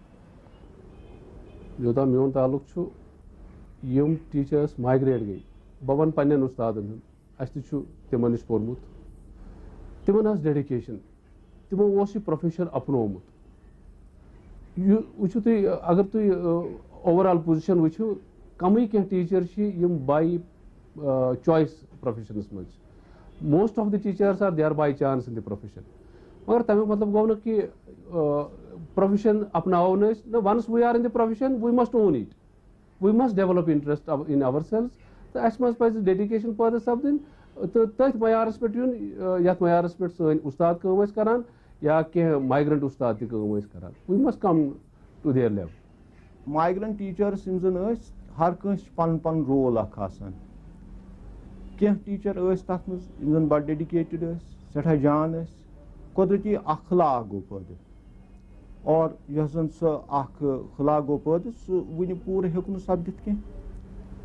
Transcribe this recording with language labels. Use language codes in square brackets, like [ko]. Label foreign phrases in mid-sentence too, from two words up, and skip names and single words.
[ks] یوٚتام میون تعلق چھُ یِم ٹیٖچٲرٕس مایگریٹ گٔے بہٕ وَنہٕ پننٮ۪ن اُستادن ہُنٛد اَسہِ تہِ چھُ تِمن نِش پوٚرمُت تِمن ٲس ڈیڈِکیشن تِمو اوس یہِ پروفیشن اپنومُت. یہِ وٕچھِو تُہۍ اگر تُہۍ [en] overall position [ks] وٕچھِو کمٕے کینٛہہ ٹیٖچر چھِ یِم [en] by choice [ks] پروفیشنس منٛز چھِ. [en] most of the teachers are they are by chance in the profession. [ks] مگر تمیُک مطلب گوٚو نہٕ کہِ پروفیشن اپناوو نہٕ أسۍ نہ ونس [en] we are in the profession we must own it we must develop interest in ourselves [ks] تہٕ اَسہِ منٛز پزِ ڈیڈِکیشن پٲدٕ سپدٕنۍ تہٕ تٔتھۍ معیارس پٮ۪ٹھ یُن یتھ معیارس پٮ۪ٹھ سٲنۍ اُستاد کٲم ٲسۍ کران یا کینٛہہ مایگرنٹ اُستاد تہِ کٲم ٲسۍ کران. [en] we must come to their level. migrant teachers [ks] یِم زن ٲسۍ ہر کٲنٛسہِ چھُ پنُن پنُن رول اکھ آسان. کینٛہہ ٹیٖچر ٲسۍ تتھ منٛز یِم زن بڑٕ ڈیڈِکیٹِڈ ٲسۍ سٮ۪ٹھاہ جان ٲسۍ قۄدرٔتی اکھ خلا گوٚو پٲدٕ اور یۄس زن سۄ اکھ خلا گوٚو پٲدٕ سُہ وُنہِ پوٗرٕ ہیوٚک نہٕ سپدِتھ کینٛہہ.